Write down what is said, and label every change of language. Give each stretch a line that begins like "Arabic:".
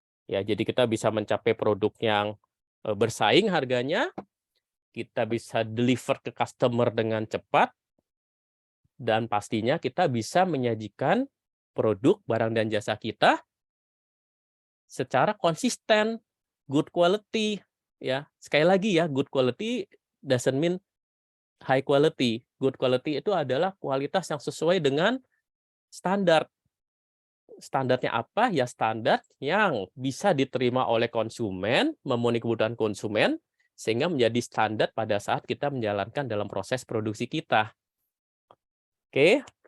Indonesian: Ya, jadi kita bisa mencapai produk yang bersaing harganya, kita bisa deliver ke customer dengan cepat, dan pastinya kita bisa menyajikan produk, barang, dan jasa kita secara konsisten, good quality.
English: Ya, sekali lagi ya, good quality doesn't mean high quality.
Indonesian: Good quality itu adalah kualitas yang sesuai dengan standar. Standarnya apa? Ya standar yang bisa diterima oleh konsumen, memenuhi kebutuhan konsumen, sehingga menjadi standar pada saat kita menjalankan dalam proses produksi kita. Oke.